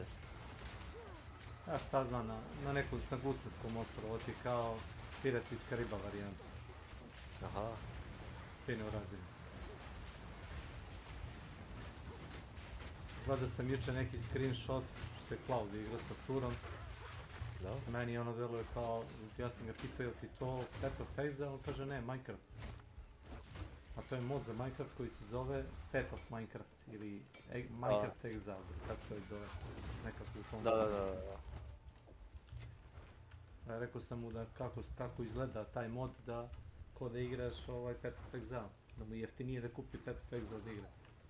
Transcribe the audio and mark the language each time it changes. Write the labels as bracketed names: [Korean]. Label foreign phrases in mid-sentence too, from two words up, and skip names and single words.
[Serbian] Ja šta znam, na nekom Gustevskom ostrovu, ovo ti kao Pirat iz Kariba varijanta. Aha. Fino urađeno. Gledao sam jučer neki screenshot što je Cloud igra sa curom. Da? Meni ono deluje kao, ja sam ga pitao je li ti to Path of Exile, on kaže ne, Minecraft. A to je mod za Minecraft koji se zove Path of Minecraft ili Minecraft Exile, kako se zove, nekako u tom. Da. Rekao sam mu da kako izgleda taj mod da ko da igraš Path of Exile, da mu je jeftinije da kupi Path of Exile da igra.